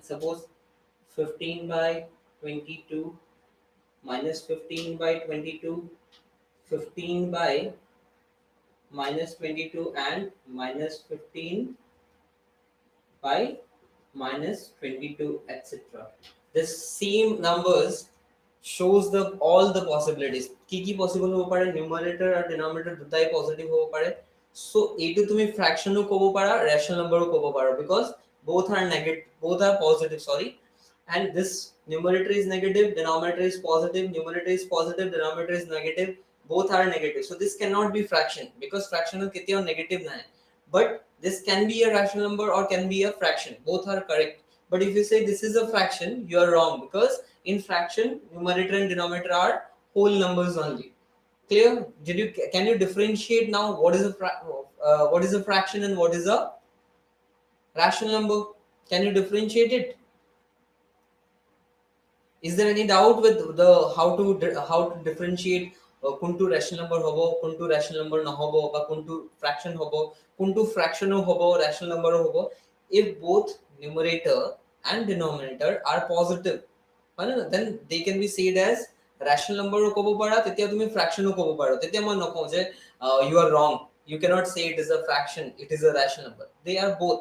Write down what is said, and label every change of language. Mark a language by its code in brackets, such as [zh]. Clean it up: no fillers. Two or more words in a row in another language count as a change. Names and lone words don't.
[en] Suppose 15/22 minus 15/22, 15 by minus 22 and minus 15 by minus 22, etc. This same numbers shows the all the possibilities. [as] কি possible হব পাৰে, numerator আর denominator দুটাই positive হব পাৰে. So এইটো তুমি fraction ও কব পাৰা, rational number ও কব পাৰা, [en] because both are negative, both are positive, sorry. And this numerator is negative, denominator is positive, numerator is positive, denominator is negative, both are negative. So this cannot be fraction, because fraction is কেতিয়াও negative nahi. But this can be a rational number or can be a fraction, both are correct. But if you say this is a fraction, you are wrong, because in fraction numerator and denominator are whole numbers only. Clear? Can you differentiate now what is a fraction and what is a rational number? Can you differentiate it? Is there any doubt with the how to differentiate [as] কোনটো rational number হবো, কোনটো rational number নহবো, বা কোনটো fraction হবো, কোনটো fraction ও হবো, rational number ও হবো? [en] If both numerator and denominator are positive, [as] মানে না, [en] then they can be said as rational number [as] ও কব পাৰা, তেতিয়া তুমি [en] fraction [as] ও কব পাৰা, তেতিয়া মই নকওঁ যে [en] you are wrong, you cannot say it is a fraction, it is a rational number. They are both.